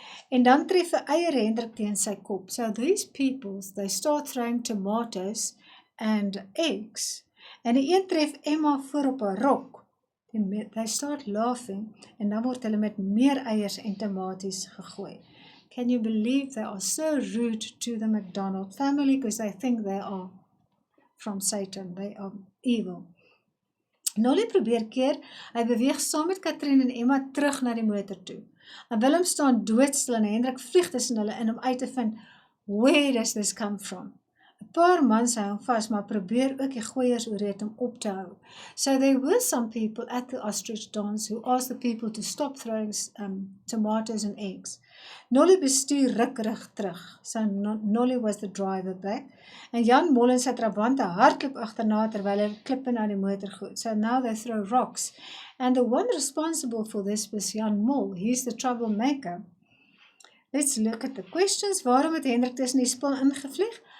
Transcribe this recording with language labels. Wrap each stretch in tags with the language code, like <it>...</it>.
<af>En dan tref 'n eier Hendrik teen sy kop.</af> <en>So these people, they start throwing tomatoes and eggs.</en> <af>En die een tref Emma voor op haar rok.</af> <en>They start laughing,</en> <af>en dan word hulle met meer eiers en tomaties gegooi.</af> <en>Can you believe they are so rude to the McDonald family because they think they are from Satan, they are evil.</en> <af>Nolly probeer keer, hy beweeg saam met Katrien en Emma terug na die motor toe. En Willem staan doodstil en Hendrik vlieg tussen hulle in om uit te vind,</af> <en>where does this come from?</en> <af>'n Paar mans hou hom vas, maar probeer ook die gooiers oorreed om op te hou.</af> <en>So there were some people at the ostrich dance who asked the people to stop throwing tomatoes and eggs.</en> <af>Nolly bestuur rukkerig terug.</af> <en>So Nolly was the driver back.</en> <af>En Jan Mol en sy trabante hardloop agterna terwyl hulle klippe na die motor gooi.</af> <en>So now they throw rocks. And the one responsible for this was Jan Mol. He's the troublemaker. Let's look at the questions.</en> <af>Waarom het Hendrik tussen die spul ingevlieg?</af>